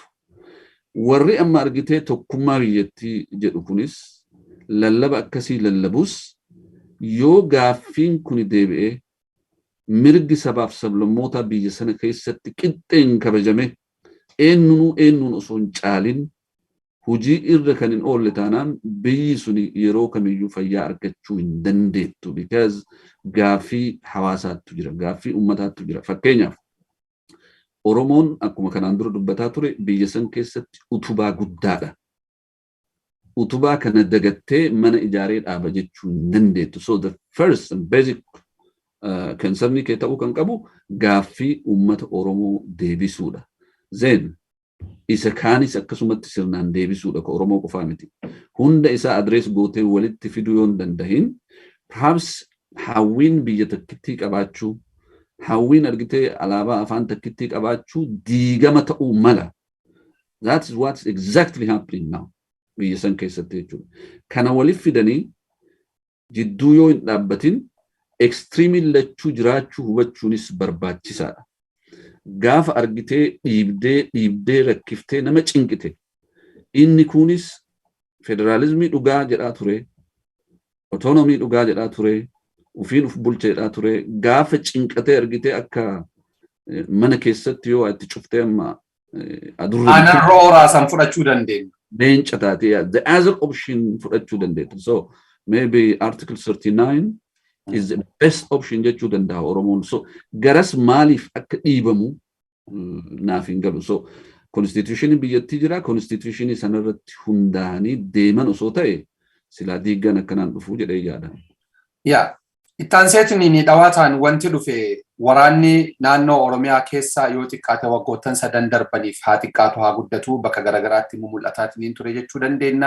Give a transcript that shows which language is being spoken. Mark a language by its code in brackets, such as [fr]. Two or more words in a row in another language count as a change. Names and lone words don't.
[om] Warri amma argitee tokkummaa biyyattii jedhu kunis lallaba akkasii lallabus yoo gaaffiin kun deebi'ee mirgi sabaaf sablammoota biyya sana keessatti qixxeen kabajame eenyuun osoo hin caalin hujii irra kan hin oolle taanaan biyyi suni yeroo kamiyyuu fayyaa argachuu hin dandeettu because gaaffii hawaasaatu jira, gaaffii uummataatu jira. Fakkeenyaaf Oromoon akkuma kanaan dura dubbataa ture biyya san keessatti utubaa guddaadha. Utubaa kana dagattee mana ijaaree dhaaba jechuu hin dandeettu. [en] So the first and basic concern [om] kee ta'uu kan qabu gaaffii uummata Oromoo deebisuudha. Then isa kaanis akkasumatti sirnaan deebisuudha ka Oromoo qofaa miti. Hunda isaa adrees gootee walitti fiduu yoo hin dandahin perhaps hawwiin biyya takkittii qabaachuu hawwiin argitee alaabaa afaan takkittii qabaachuu diigama ta'uu mala. [en] That is what's exactly happening now. [om] Biyya san keessatti jechuudha. Kana waliif fidanii jidduu yoo hin dhaabbatin extremii lachuu jiraachuu hubachuunis barbaachisaadha. Gaafa argitee dhiibdee rakkiftee nama cinqite. Inni kunis federaalizimii dhugaa jedhaa ture, autonomii dhugaa jedhaa ture, ufiin uf bulcha jedhaa ture. Gaafa cinqatee argitee akka mana keessatti yoo itti cuftee amma adurra aanan rooraa san fudhachuu dandeenya. Leenca taatee [en] the other option [om] fudhachuu dandeettu. [en] So maybe Article 39 is the best option [om] jechuu danda'a Oromoon. So garas maaliif akka dhiibamu naaf hin galu. So constitution biyyattii jira, constitution sanarratti hundaa'anii deeman osoo ta'e silaa diiggan akkanaan dhufuu jedhee yaada. Yaa ittaan seetiniin dhawaataan wanti dhufe waraanni naannoo Oromiyaa keessaa yoo xiqqaate waggoottan 3 darbaniif haa xiqqaatu haa guddatu bakka garagaraatti mul'ataatiin ture jechuu dandeenya.